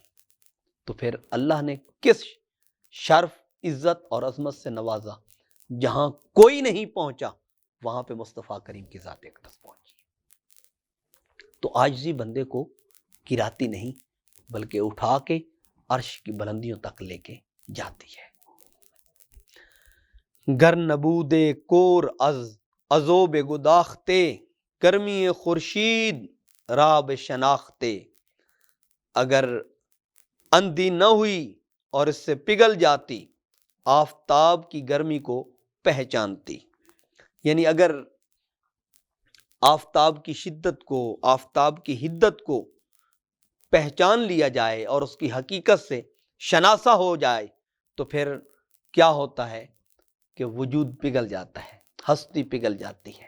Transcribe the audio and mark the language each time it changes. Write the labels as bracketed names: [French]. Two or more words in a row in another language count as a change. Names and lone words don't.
[Urdu] تو پھر اللہ نے کس شرف، عزت اور عظمت سے نوازا، جہاں کوئی نہیں پہنچا وہاں پہ مصطفیٰ کریم کی ذات اقدس پہنچی۔ تو عاجزی بندے کو گراتی نہیں بلکہ اٹھا کے عرش کی بلندیوں تک لے کے جاتی ہے۔ [Persian] گر نبود کور ازوب گداختے، گرمی خورشید راب شناختے، [Urdu] اگر اندھی نہ ہوئی اور اس سے پگھل جاتی، آفتاب کی گرمی کو پہچانتی، یعنی اگر آفتاب کی شدت کو، آفتاب کی حدت کو پہچان لیا جائے اور اس کی حقیقت سے شناسا ہو جائے تو پھر کیا ہوتا ہے کہ وجود پگھل جاتا ہے، ہستی پگھل جاتی ہے۔